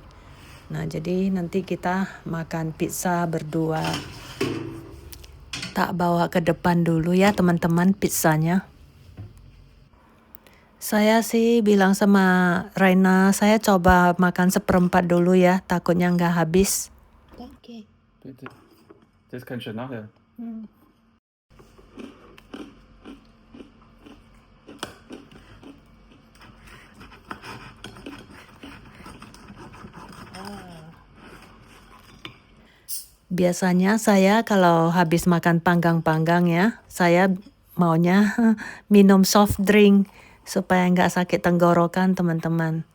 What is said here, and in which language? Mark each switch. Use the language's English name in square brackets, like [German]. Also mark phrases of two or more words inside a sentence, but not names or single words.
[Indonesian] Nah, jadi nanti kita makan pizza berdua. Tak bawa ke depan dulu ya teman-teman pizzanya. Saya sih bilang sama Raina, saya coba makan 1/4 dulu ya, takutnya nggak habis. [German] Danke. Bitte. Das kannst du nachher. [Indonesian] Biasanya saya kalau habis makan panggang-panggang ya, saya maunya minum [English] soft drink [Indonesian] supaya nggak sakit tenggorokan teman-teman.